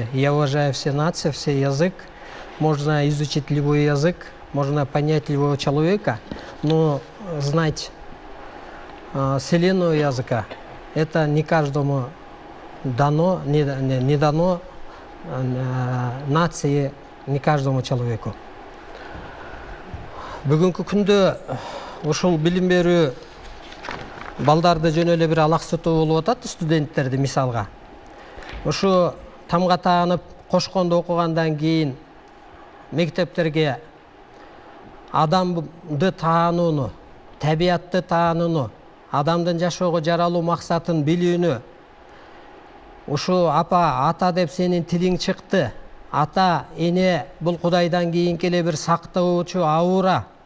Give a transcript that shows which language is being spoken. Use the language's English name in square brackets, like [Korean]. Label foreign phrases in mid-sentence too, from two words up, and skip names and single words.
[Russian] Я уважаю все нации, все язык. Можно изучить любой язык, можно понять любого человека, но знать вселенную языка, это не каждому дано, не дано нации, не каждому человеку. [Kyrgyz] Бүгүнкү күндө ушул билим берүү балдарды жөн эле бир алаксытуу болуп атат, студенттерди мисалга. Ушу тамга таанып, кошкондо окугандан кийин мектептерге адамды таанууну, табиятты таанууну, адамдын жашоого жаралуу максатын билүүнү, ушу апа, ата деп сенин тилиң чыкты, ата, эне, бул Кудайдан кийинки эле бир сактоочу аура.